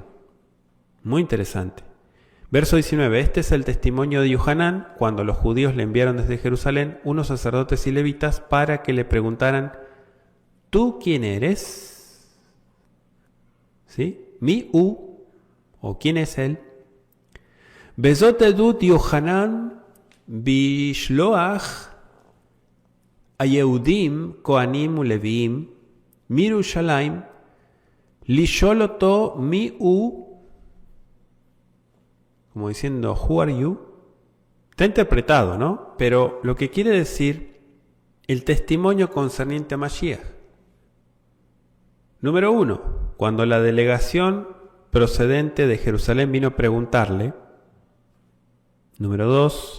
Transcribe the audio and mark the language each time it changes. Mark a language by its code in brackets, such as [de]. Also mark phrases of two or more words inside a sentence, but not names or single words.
[es] Muy interesante. Verso 19. Este es el testimonio de Yohanan cuando los judíos le enviaron desde Jerusalén unos sacerdotes y levitas para que le preguntaran, ¿tú quién eres? ¿Sí? [he] מי הוא, [es] o quién es él. [he] וזאת עדות יוחנן בשלוח ה יהודים, כהנים ולויים מירושלים, לשאלו מי הוא, [es] como diciendo, [en] who are you? [es] Está interpretado, ¿no? Pero lo que quiere decir el testimonio concerniente a Mashiach. Número 1. Cuando la delegación procedente de Jerusalén vino a preguntarle. Número 2.